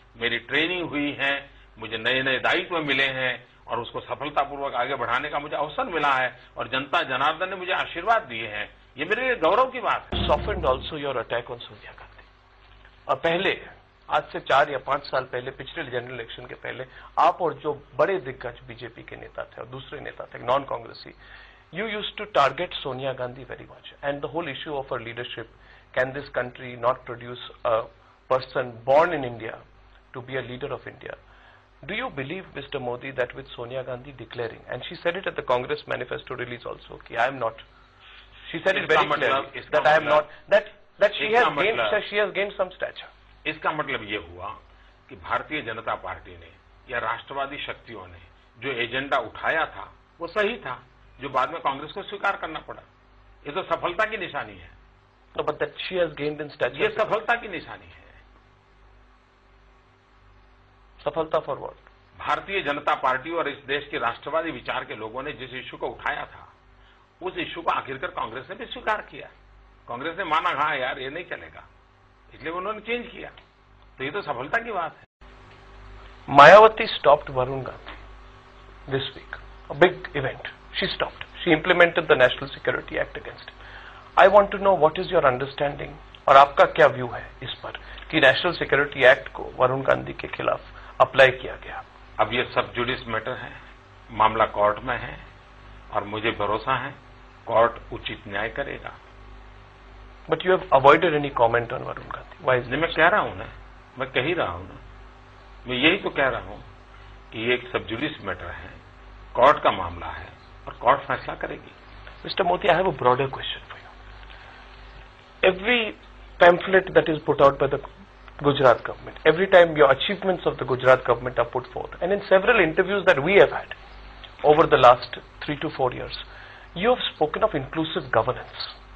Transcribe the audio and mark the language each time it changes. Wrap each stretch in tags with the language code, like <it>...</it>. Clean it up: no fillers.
<hi>मेरी ट्रेनिंग हुई है, मुझे नए नए दायित्व मिले हैं, और उसको सफलतापूर्वक आगे बढ़ाने का मुझे अवसर मिला है, और जनता जनार्दन ने मुझे आशीर्वाद दिए हैं। ये मेरे लिए गौरव की बात है।</hi> <en>Softened also your attack on Sonia Gandhi.</en> <hi>और पहले, आज से 4 या 5 साल पहले, पिछले जनरल इलेक्शन के पहले, आप और जो बड़े दिग्गज बीजेपी के नेता थे और दूसरे नेता थे, नॉन कांग्रेसी,</hi> <en>you used to target Sonia Gandhi very much, and the whole issue of her leadership. Can this country not produce a person born in India to be a leader of India? Do you believe, Mr. Modi, that with Sonia Gandhi declaring, and she said it at the Congress manifesto release also, कि I am not, she said it very clearly that I am not, that she has gained some stature.</en> <hi>इसका मतलब ये हुआ कि Bharatiya Janata party ने या राष्ट्रवादी शक्तियों ने जो एजेंडा उठाया था वो सही था, जो बाद में कांग्रेस को स्वीकार करना पड़ा। ये तो सफलता की निशानी है।</hi> <en>No, but that she has gained in stature.</en> <hi>ये सफलता की निशानी है।</hi> <en>सफलता for what?</en> <hi>Bharatiya Janata party और इस देश के राष्ट्रवादी विचार के लोगों ने जिस इश्यू को उठाया था, उस इश्यू को आखिरकार कांग्रेस ने भी स्वीकार किया। कांग्रेस ने माना, हाँ यार ये नहीं चलेगा, इसलिए उन्होंने चेंज किया। तो ये तो सफलता की बात है।</hi> <en>Mayawati stopped Varun Gandhi this week. A big event. She stopped. She implemented the National Security Act against him. I want to know what is your understanding</en> <hi>और आपका क्या व्यू है इस पर कि नेशनल सिक्योरिटी एक्ट को वरुण गांधी के खिलाफ अप्लाई किया गया। अब ये सब जुडिस मैटर है, मामला कोर्ट में है, और मुझे भरोसा है कोर्ट उचित न्याय करेगा।</hi> <en>But you have avoided any comment on Varun Gandhi. Why is</en> <hi>मैं कह रहा हूं ना, मैं कह ही रहा हूं ना, मैं यही तो कह रहा हूं कि ये एक सब जुडिस मैटर है, कोर्ट का मामला है और कोर्ट फैसला करेगी।</hi> <en>Mr. Modi, I have a broader question for you. Every pamphlet that is put out by the Gujarat government, every time your achievements of the Gujarat government are put forth, and in several interviews that we have had over the last 3 to 4 years, you have spoken of inclusive governance.</en>